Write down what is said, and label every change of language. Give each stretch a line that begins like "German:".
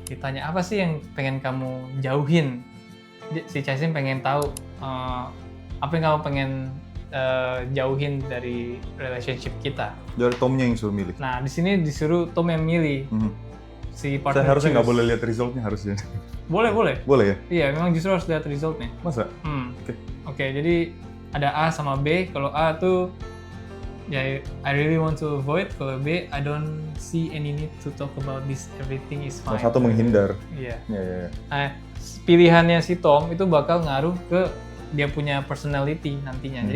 Indonesian: Ditanya, apa sih yang pengen kamu jauhin? Si Chaisim pengen tahu apa yang kamu pengen jauhin dari relationship kita. Dari Tomnya yang suruh milih. Nah, di sini disuruh Tom yang milih. Si partner. Saya harusnya nggak boleh lihat resultnya harusnya. Boleh. Boleh ya? Iya, memang justru harus lihat resultnya. Masa? Oke, jadi ada A sama B. Kalau A tuh ya
English: I really want to avoid.
Indonesian: Kalau B,
English: I don't see any need to talk about this. Everything is fine.
Indonesian: Satu menghindar. Iya.
English: Yeah.
Indonesian: Nah, pilihannya si Tom itu bakal ngaruh ke dia punya personality nantinya.